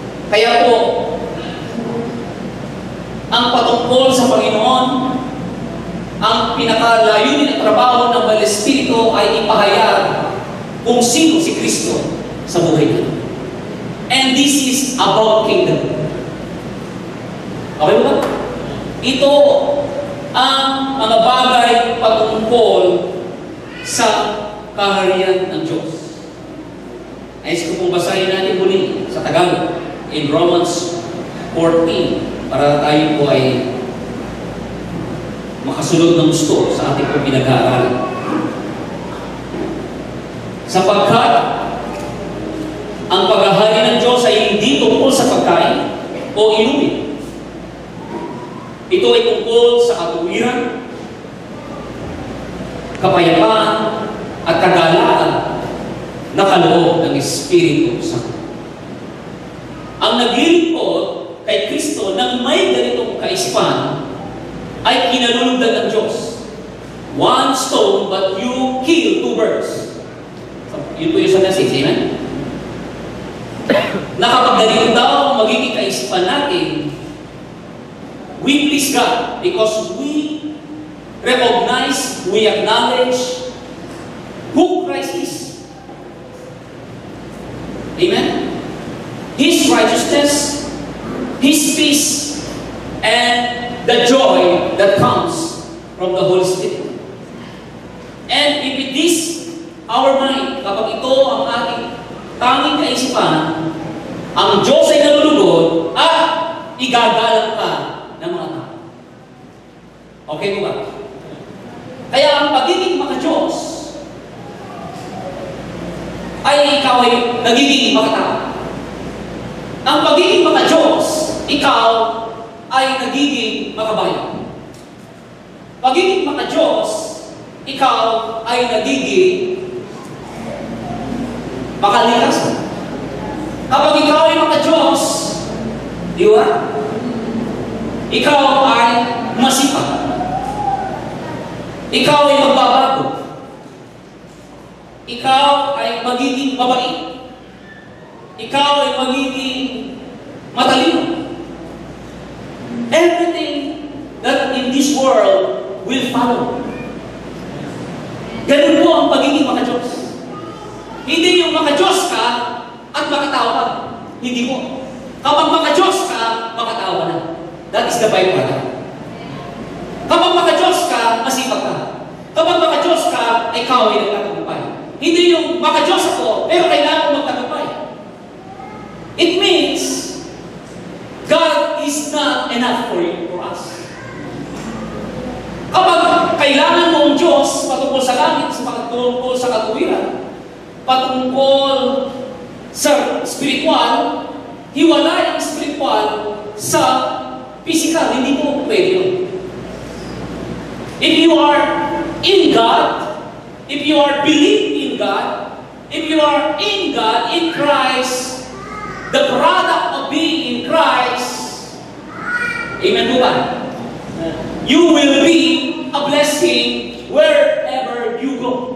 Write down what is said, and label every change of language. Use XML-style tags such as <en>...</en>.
<tl>Kaya po, ang patungkol sa Panginoon, ang pinakalayunin at trabaho ng Banal Espiritu ay ipahayag kung sino si Kristo sa buhay natin.</tl> <en>And this is about kingdom.</en> <tl>Okay ba? Ito ang mga bagay patungkol sa kaharian ng Diyos. Ayos ko pong basahin natin muli sa Tagalog in Romans 14 para tayo po ay makasunod ng gusto sa ating pong pinag-aaralan. Sapagkat ang paghahari ng Diyos ay hindi tungkol sa pagkain o inumin. Ito ay tungkol sa katuwiran, kapayapaan, at kagalakan na kaloob ng Espiritu Santo. Ang naglilingkod kay Kristo nang may ganitong kaisipan ay kinalulugdan ng Diyos.</tl> <en>One stone, but you kill two birds.</en> <tl>Yun po yung sa message, amen? Na kapag ganito daw ang magiging kaisipan natin,</tl> <en>we please God because we recognize, we acknowledge who Christ is. Amen? His righteousness, His peace, and the joy that comes from the Holy Spirit. And if it is our mind,</en> <tl>kapag ito ang ating tanging kaisipan, ang Diyos ay nalulugod at igagalang ka ng mga tao. Okay po ba? Kaya ang pagiging maka-Diyos ay ikaw ay nagiging makatao. Ang pagiging maka-Diyos, ikaw ay nagiging makabayan. Pagiging maka-Diyos, ikaw ay nagiging makalikasan. Kapag ikaw ay maka-Diyos, di ba? Ikaw ay masipag. Ikaw ay magbabago. Ikaw ay magiging mabait. Ikaw ay magiging matalino.</tl> <en>Everything that in this world will follow.</en> <tl>Ganun po ang pagiging maka-Diyos. Hindi yung maka-Diyos ka at makatao ka. Hindi mo. Kapag maka-Diyos ka, makatao ka na.</tl> <en>That is the byproduct.</en> <tl>Kapag maka-Diyos ka, masipag ka. Kapag maka-Diyos ka, ikaw ay nagtatagumpay. Hindi yung maka-Diyos ako, pero kailangan mo magtagumpay.</tl> <en>It means God is not enough for you, for us.</en> <tl>Kapag kailangan mo ang Diyos patungkol sa langit, patungkol sa katuwiran, patungkol sa spiritual, hiwalay ang spiritual sa physical. Hindi mo pwede yun.</tl> <en>If you are in God, if you are believing in God, if you are in God, in Christ, the product of being in Christ, amen po ba? You will be a blessing wherever you go.</en>